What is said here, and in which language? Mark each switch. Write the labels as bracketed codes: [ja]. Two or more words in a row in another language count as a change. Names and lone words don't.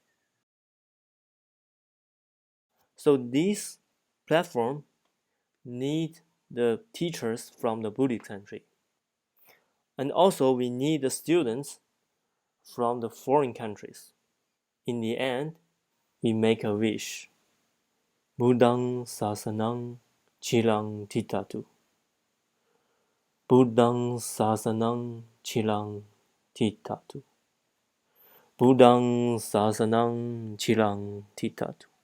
[en] So this platform need the teachers from the Buddhist country. And also we need the students from the foreign countries. In the end, we make a wish. [pi] Buddhang sasanang chilang titatu. Buddhang sasanang chilang titatu. Buddhang sasanang chilang titatu.